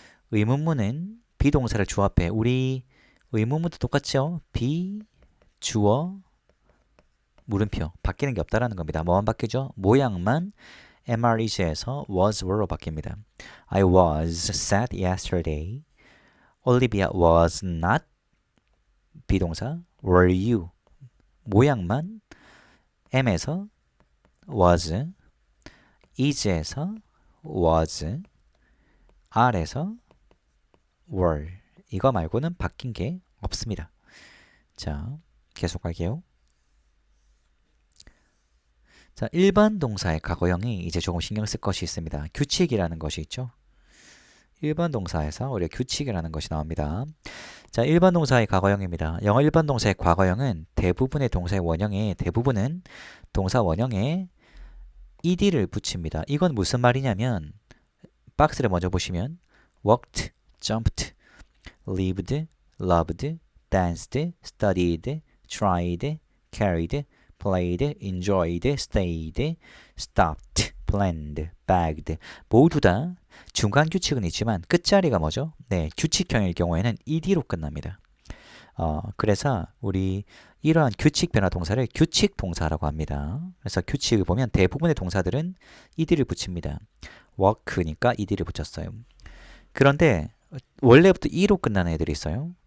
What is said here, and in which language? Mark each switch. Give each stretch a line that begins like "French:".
Korean: 의문문은 비동사를 주어 앞에 우리 의문문도 똑같죠? be, 주어, 물음표. 바뀌는 게 없다라는 겁니다. 뭐만 바뀌죠? 모양만 MREG에서 was were로 바뀝니다.
English: I was sad yesterday. Olivia was not 비동사. Were you?
Korean: 모양만 M에서 was, is에서 was, R에서 were. 이거 말고는 바뀐 게 없습니다. 자, 계속 갈게요. 자, 일반 동사의 과거형이 이제 조금 신경 쓸 것이 있습니다. 규칙이라는 것이 있죠. 일반 동사에서 우리가 규칙이라는 것이 나옵니다. 자, 일반 동사의 과거형입니다. 영어 일반 동사의 과거형은 대부분의 동사의 원형에 대부분은 동사 원형에 ed를 붙입니다. 이건 무슨 말이냐면 박스를 먼저 보시면
English: walked, jumped, lived, loved, danced, studied, tried, carried, played, enjoyed, stayed, stopped, planned, bagged
Korean: 모두 다 중간 규칙은 있지만 끝자리가 뭐죠? 네, 규칙형일 경우에는 ed로 끝납니다. 그래서 우리 이러한 규칙 변화 동사를 규칙 동사라고 합니다. 그래서 규칙을 보면 대부분의 동사들은 ed를 붙입니다. work니까 ed를 붙였어요. 그런데 원래부터 e로 끝나는 애들이 있어요.